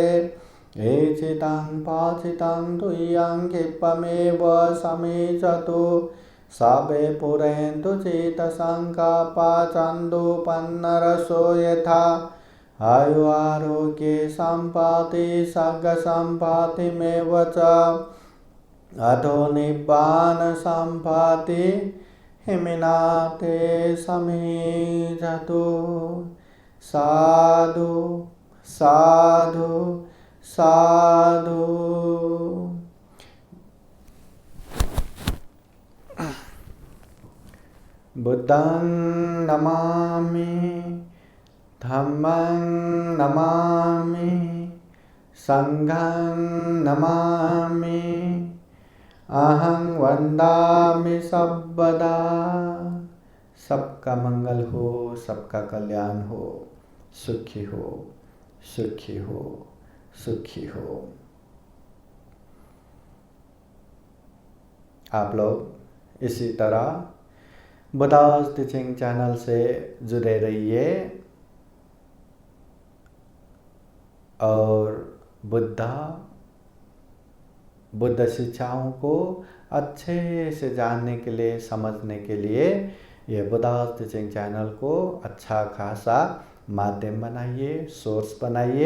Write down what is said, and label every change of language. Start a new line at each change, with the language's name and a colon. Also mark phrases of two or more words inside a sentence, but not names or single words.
Pali: एचितं पाचितं तुय्यं क्षिप्रमेव समेचतु सबे पुरन्तु चित्तसङ्कल्पचन्दो पन्नरसो यथा। आयु आरोग्ये सम्पत्ति सर्गसम्पत्तिमेव च अतो निब्बान सम्पत्ति हिमिनाते समेचतु। साधु साधु साधु। बुद्धं नमामि धम्मं नमामि संघं नमामि अहं वन्दामि सर्वदा।
Hindi: सबका मंगल हो, सबका कल्याण हो, सुखी हो, सुखी हो, सुखी हो। आप लोग इसी तरह बुद्धास टीचिंग चैनल से जुड़े रहिए और बुद्ध शिक्षाओं को अच्छे से जानने के लिए, समझने के लिए ये बुद्धास टीचिंग चैनल को अच्छा खासा माध्यम बनाइए, सोर्स बनाइए।